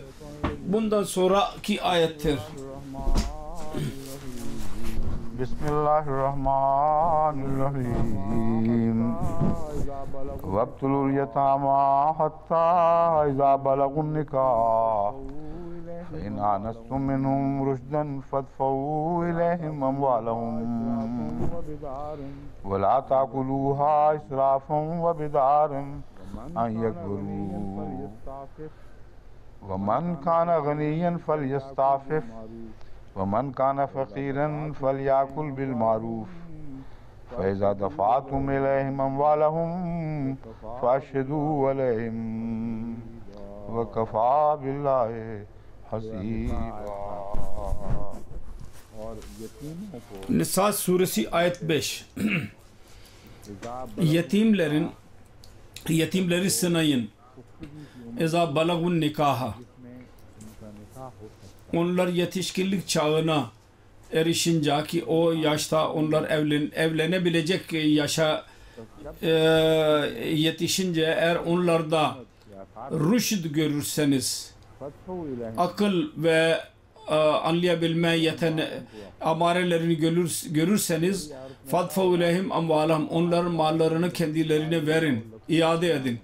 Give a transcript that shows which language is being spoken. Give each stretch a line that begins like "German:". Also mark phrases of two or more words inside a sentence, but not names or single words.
Turkish: Bundan sonraki ayettir. Bismillahirrahmanirrahim.
Arabic: وابتلوا اليتامى حتى إذا بلغوا النكاح. فإن آنستم منهم رشدا فادفعوا إليهم أموالهم ولا تأكلوها إسرافا وبدارا أن يكبروا ومن كان غنيا فليستعفف ومن كان فقيرا فليأكل بالمعروف فإذا دفعتم إليهم أموالهم فأشهدوا عليهم وكفى بالله حسيبا.
Turkish: Nisa suresi ayet 5. Yetimleri sınayın.
Arabic: إذا بلغوا النكاح.
Turkish: Onlar yetişkinlik çağına erişince, ki o yaşta onlar evlenebilecek yaşa yetişince, eğer onlarda rüşd görürseniz, akıl ve anlayabilme amarelerini görürseniz,
Arabic: فادفعوا إليهم أموالهم,
Turkish: onların mallarını kendilerine verin, iade edin.